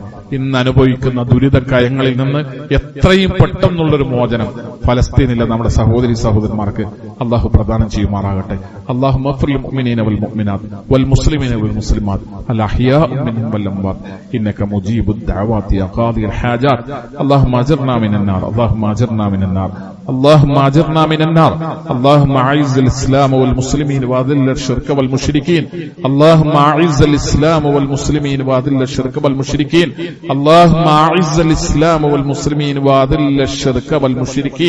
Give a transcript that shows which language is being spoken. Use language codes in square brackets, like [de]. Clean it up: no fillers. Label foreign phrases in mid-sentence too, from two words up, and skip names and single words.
[ml] ഇന്ന് അനുഭവിക്കുന്ന ദുരിതക്കയങ്ങളിൽ നിന്ന് എത്രയും പെട്ടെന്നുള്ളൊരു മോചനം ഫലസ്തീനിലെ നമ്മുടെ സഹോദരി സഹോദരന്മാർക്ക് അള്ളാഹു പ്രദാനം ചെയ്യുമാറാകട്ടെ. [ar] اللهم اغفر للمؤمنين والمؤمنات والمسلمين والمسلمات الأحياء منهم والأموات إنك مجيب الدعوات يا قاضي الحاجات. اللهم أجرنا من النار اللهم أجرنا من النار, اللهم اجرنا من النار. اللهم اعز الاسلام والمسلمين واذل الشرك والمشركين. اللهم اعز الاسلام والمسلمين واذل الشرك والمشركين. اللهم اعز الاسلام والمسلمين واذل الشرك والمشركين.